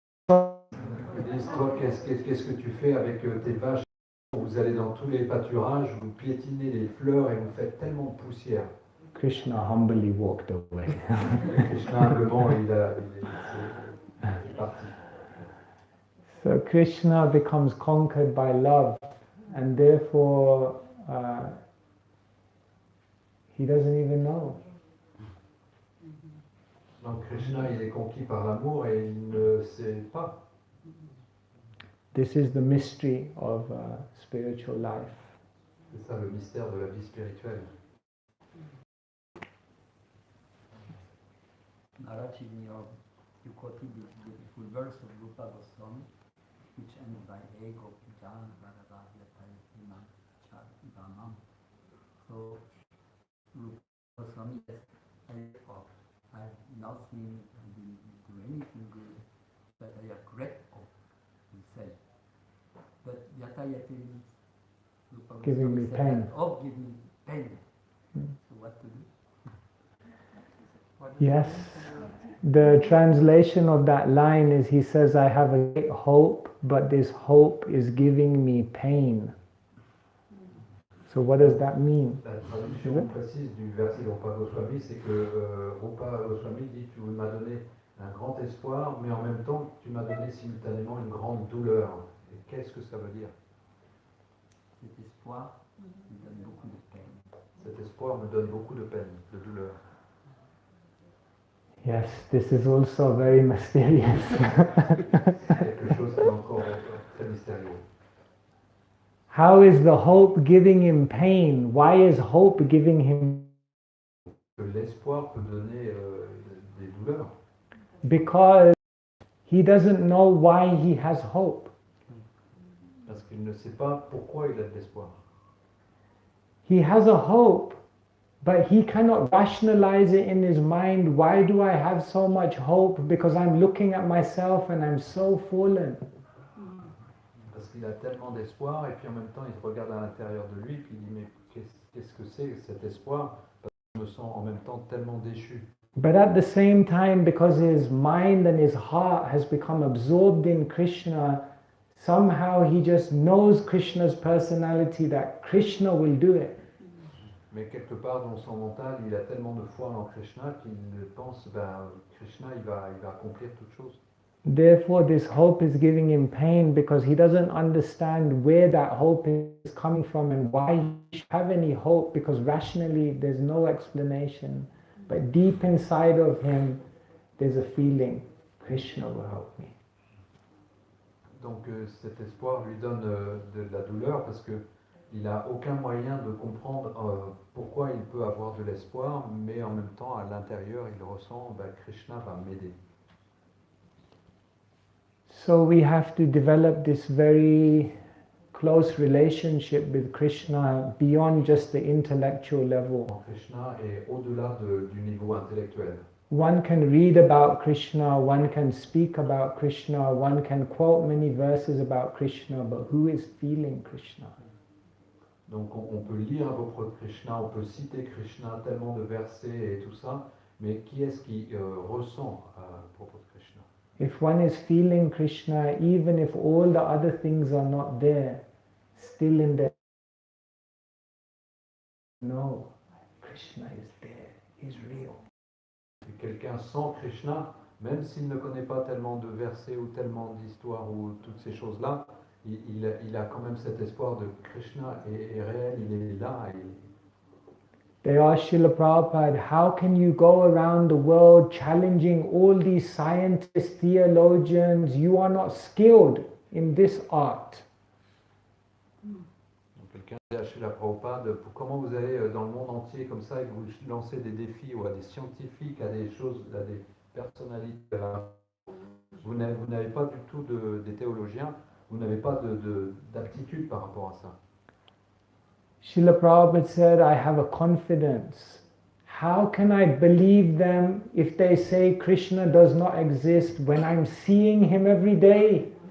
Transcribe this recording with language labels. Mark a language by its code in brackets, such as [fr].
[fr] Ils disent, toi, qu'est-ce que tu fais avec tes vaches? Vous allez dans tous les pâturages, vous piétinez les fleurs et vous faites tellement de poussière. [en] Krishna humbly walked away. [fr] Krishna, humblement, il est parti. [en] So Krishna becomes conquered by love and therefore he doesn't even know. [fr] Donc Krishna, il est conquis par l'amour et il ne sait pas. [en] This is the mystery of spiritual life. [fr] C'est ça le mystère de la vie spirituelle. [en] Maharaja, you quoted this beautiful verse of Rupa Goswami, which ends by [sa] Ego Pijan Bharavadhyatayimam Chadvamam. [en] So, Rupa Goswami says, I have nothing, I didn't do anything good, but I have grateful, he said. But Yatayati means Rupa Goswami Giving me said pain. that, oh, give me pain. So what to do? Yes. The translation of that line is he says, I have a great hope, but this hope is giving me pain. So what does that mean? [fr] La traduction précise du verset de Rupa Goswami, c'est que Rupa Goswami dit, tu m'as donné un grand espoir, mais en même temps, tu m'as donné simultanément une grande douleur. Et qu'est-ce que ça veut dire? Cet espoir me donne beaucoup de peine. Cet espoir me donne beaucoup de peine, de douleur. [en] Yes, this is also very mysterious. [fr] Quelque chose qui est encore très mystérieux. [en] How is the hope giving him pain? Why is hope giving him? [fr] L'espoir peut donner des douleurs. [en] Because he doesn't know why he has hope. [fr] Parce qu'il ne sait pas pourquoi il a de l'espoir. [en] he has a hope, but he cannot rationalize it in his mind. Why do I have so much hope? Because I'm looking at myself and I'm so fallen. [fr] Parce qu'il a tellement d'espoir, et puis en même temps, il se regarde à l'intérieur de lui, puis il dit, mais qu'est-ce que c'est cet espoir? Parce que je me sens en même temps tellement déchu. [en] But at the same time, because his mind and his heart has become absorbed in Krishna, somehow he just knows Krishna's personality, that Krishna will do it. [fr] Mais quelque part dans son mental, il a tellement de foi en Krishna qu'il pense, Krishna, il va accomplir toute chose. [en] Therefore, this hope is giving him pain because he doesn't understand where that hope is coming from and why he should have any hope, because rationally there's no explanation. But deep inside of him, there's a feeling, Krishna will help me. [fr] Donc cet espoir lui donne de la douleur parce qu'il n'a aucun moyen de comprendre pourquoi il peut avoir de l'espoir, mais en même temps, à l'intérieur, il ressent, Krishna va m'aider. [en] So we have to develop this very close relationship with Krishna beyond just the intellectual level. [fr] Krishna est au-delà du niveau intellectuel. [en] One can read about Krishna, one can speak about Krishna, one can quote many verses about Krishna, but who is feeling Krishna? [fr] Donc on peut lire à propos de Krishna, on peut citer Krishna, tellement de versets et tout ça, mais qui est-ce qui ressent à propos de Krishna? [en] If one is feeling Krishna, even if all the other things are not there, still in there, no, Krishna is there, he's real. [fr] Si quelqu'un sent Krishna, même s'il ne connaît pas tellement de versets ou tellement d'histoires ou toutes ces choses-là, il a quand même cet espoir de Krishna est réel, il est là. [en] They asked Srila Prabhupada, how can you go around the world challenging all these scientists, theologians? You are not skilled in this art. [fr] Donc quelqu'un dit à Srila Prabhupada, comment vous allez dans le monde entier comme ça et vous lancez des défis ou à des scientifiques, à des choses, à des personnalités. Vous n'avez pas du tout des théologiens, vous n'avez pas d'aptitude par rapport à ça. [en] Srila Prabhupada said, I have a confidence. How can I believe them if they say Krishna does not exist when I'm seeing him every day?